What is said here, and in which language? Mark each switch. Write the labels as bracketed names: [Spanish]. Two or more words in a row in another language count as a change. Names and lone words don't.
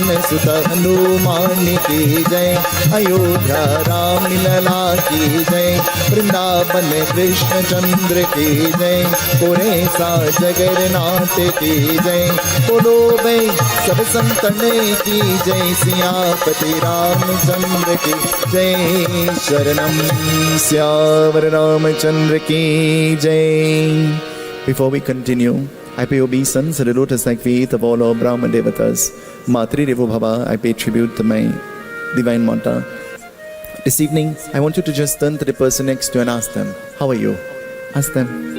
[Hindi] सुत हनुमान की जय अयोध्या राम लला की जय वृंदावन कृष्ण चंद्र की जय पुरेसा जगन्नाथ की जय बोलो भाई सब संतन की जय सियापति रामचंद्र की जय शरणम श्यावर रामचंद्र की जय. [English] Before we continue, I pay obeisance to the lotus-like feet of all our Brahma Devatas. [Sanskrit] मातृ देवो भव, [English] I pay tribute to my divine mother. This evening, I want you to just turn to the person next to you and ask them, how are you? Ask them.